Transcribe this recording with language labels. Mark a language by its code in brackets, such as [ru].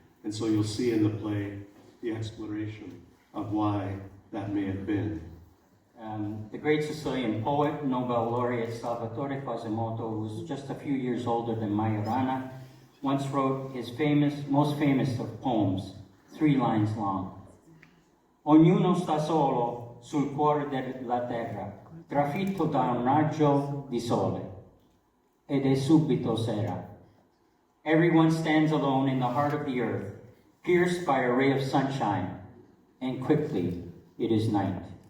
[en] And so you'll see in the play the exploration of why that may have been. The great Sicilian poet, Nobel laureate Salvatore Quasimodo, who was just a few years older than Majorana, once wrote his most famous of poems, 3 lines long. [it] Ognuno sta solo sul cuore della terra, trafitto da un raggio di sole, ed è subito sera. [en] Everyone stands alone in the heart of the earth, pierced by a ray of sunshine, and quickly it is night.